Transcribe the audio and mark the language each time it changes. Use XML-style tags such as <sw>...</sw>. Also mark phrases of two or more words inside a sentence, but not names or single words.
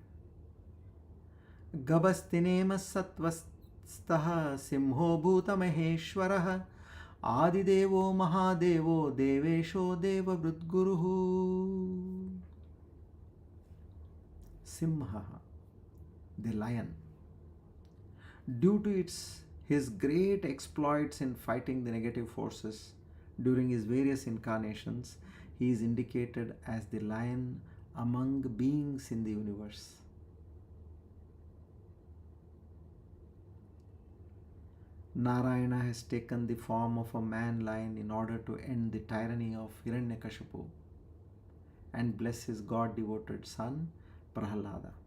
<sa>गभस्तिनेमिः सत्त्वस्थः सिंहो भूत महेश्वरः आदिदेवो महादेवो देवेशो देव भृद्गुरुः.</sa> <en>Simha, the lion. Due to his great exploits in fighting the negative forces during his various incarnations, he is indicated as the lion among beings in the universe. Narayana has taken the form of a man-lion in order to end the tyranny of Hiranyakashipu and bless his God-devoted son Prahlada.</en>